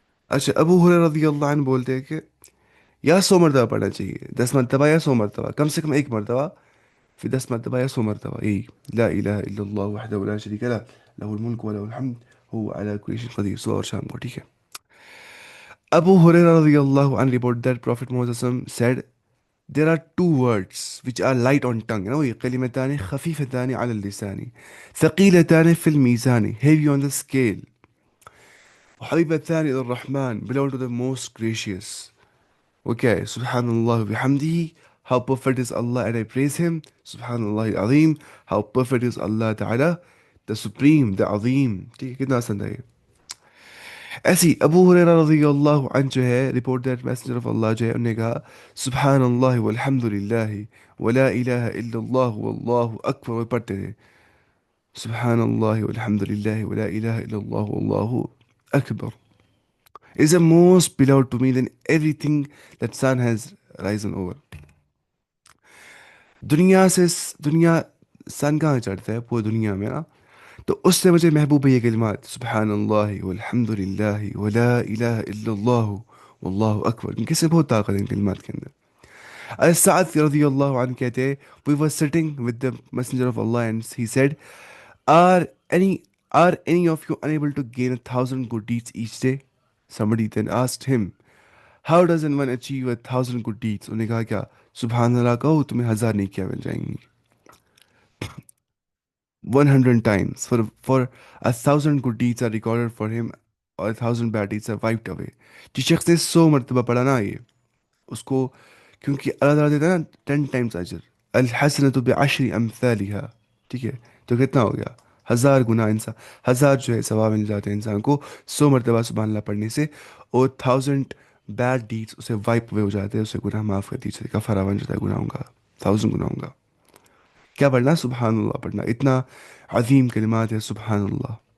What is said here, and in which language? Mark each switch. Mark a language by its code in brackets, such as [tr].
[ur] اچھا، ابو ہریرہ رضی اللہ عنہ بولتے ہیں کہ یا 100 مرتبہ پڑھنا چاہیے، 10 مرتبہ یا 100 مرتبہ، کم سے کم 1 مرتبہ، پھر 10 مرتبہ یا 100 مرتبہ، یہی [ar] لا الہ الا اللہ وحدہ لا شریک لہ لہ الملک ولہ الحمد هو علی کل شیء قدیر، [ur] صبح اور شام کو، ٹھیک ہے۔ [en] Abu Hurairah radiallahu anhu report that Prophet Muhammad said, there are 2 words which are light on tongue. You know, [ar] كلمتان خفيفتان على اللسان ثقيلتان في الميزان, [en] heavy on the scale. [ar] وحبيبتان إلى الرحمن, [en] belong to the most gracious. Okay, Subhanallah bihamdihi, how perfect is Allah and I praise Him. Subhanallah al-Azim, how perfect is Allah Ta'ala, the Supreme, the Azim. [ur] ٹھیک ہے، کتنا آسان ہے یہ۔ ایسی ابو ہریرہ رضی اللہ عنہ جو ہے [en] report that messenger of Allah [ur] جو ہے انہوں نے کہا سبحان اللہ والحمد للہ ولا الہ الا اللہ واللہ اکبر، وہ پڑھتے تھے سبحان اللہ والحمد للہ ولا الہ الا اللہ واللہ اکبر [en] is the most beloved to me than everything that sun has risen over. [ur] دنیا سن کہاں چڑھتا ہے پوری دنیا میں نا، تو اس سے مجھے محبوب ہے یہ کلمات سبحان اللہ والحمد للہ ولا الہ الا اللہ واللہ اکبر، ان کے سے بہت طاقت ہے ان کلمات کے اندر۔ سعد رضی اللہ عنہ کہتے ہیں [en] we were sitting with the messenger of Allah and he said are any are any of you unable to gain 1,000 good deeds each day? Somebody then asked him how does one achieve 1,000 good deeds؟ [ur] انہوں نے کہا کیا سبحان اللہ کہو تمہیں 1000 نیکیاں مل جائیں گی، [en] 100 times. For 1,000 good deeds are recorded for him اور 1,000 bad deeds are wiped away. [ur] جس شخص نے 100 مرتبہ پڑھا نا یہ، اس کو، کیونکہ اللہ تعالیٰ دیتا ہے نا 10 times اجر، [ar] الحسنۃ بعشر امثالها، [ur] ٹھیک ہے، تو کتنا ہو گیا 1000 گنا، انسان 1000 جو ہے ثواب مل جاتے ہیں انسان کو 100 مرتبہ سبحان اللہ پڑھنے سے، اور 1000 بیڈ ڈیڈس اسے وائپ ہوئے ہو جاتے ہیں، اسے گناہ معاف کر دیجیے، کفارہ بن جاتا ہے گناہوں کا، 1000 گناہوں کا۔ کیا پڑھنا؟ سبحان اللہ پڑھنا، اتنا عظیم کلمات ہے سبحان اللہ۔